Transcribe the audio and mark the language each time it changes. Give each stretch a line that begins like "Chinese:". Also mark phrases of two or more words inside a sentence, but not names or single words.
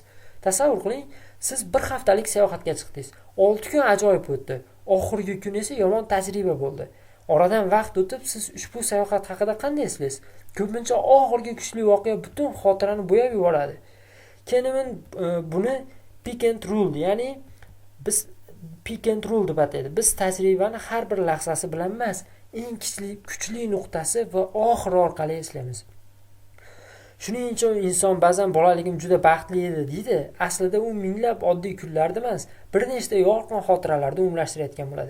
Uzbek: Tasavvur qiling, siz bir haftalik sayohatga chiqdingiz. 6 kun ajoyib o'tdi. Oxirgi kun esa yomon tajriba bo'ldi. Oradan vaqt o'tib, siz ushbu sayohat haqida qanday eslaysiz? Ko'pincha oxirgi kuchli voqea butun xotirani bo'yab yuboradi. Kahneman buni
English: pick and rule,
Uzbek: ya'ni
English: pick and rule
Uzbek: deb ataydi. Biz tajribani har bir lahzasi bilan emas, eng kuchli nuqtasi va oxiri orqali eslaymiz. Shuning uchun inson ba'zan bolaligim juda baxtli edi deydi. Aslida u minglab oddiy kunlarda emas, bir nechta yorqin xotiralarda umumlashtirayotgan bo'ladi.